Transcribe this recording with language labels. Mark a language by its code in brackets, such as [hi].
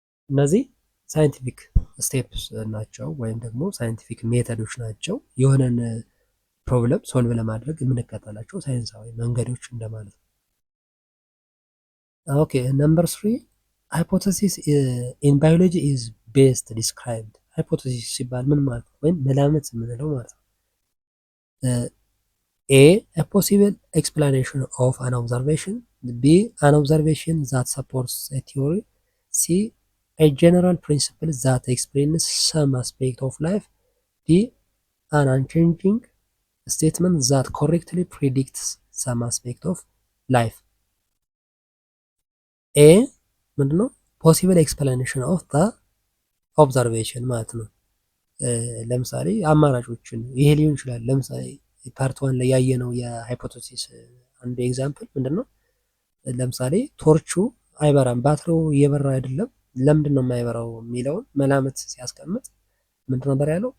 [am] እነዚህ ሳይንቲፊክ ስቴፕስ ናቸው ወይም ደግሞ ሳይንቲፊክ ሜተዶች ናቸው። የሆነን ፕሮብለም ሶልቭ ለማድረግ የምንከተላቸው ሳይንሳዊ መንገዶች እንደማለት ነው። [en] ኦኬ ነምበር 3 ሃይፖቴሲስ ኢን ባዮሎጂ ኢዝ ቤስት ዲስክራይብድ። [am] ሃይፖቴሲስ ሲባል ምን ማለት ነው? ወይም መላምት የምንለው ማለት ነው። [en] A possible explanation of an observation. B an observation that supports a theory. C a general principle that explains some aspect of life. D an unchanging statement that correctly predicts some aspect of life. [am] A ምንድነው? [en] possible explanation of the observation [am] ማለት ነው። ለምሳሌ አማራጮችን ይሄ ሊሆን ይችላል። ለምሳሌ ፓርት ዋን ላይ ያየነው የሃይፖቴሲስ አንዱ ኤግዛምፕል ምንድነው? ለምሳሌ ቶርቹ አይበራም፣ ባትሪው እየበራ አይደለም፣ ለምንድን ነው የማይበራው የሚለውን መላምት ሲያስቀምጥ ምንድን ነበር ያለው?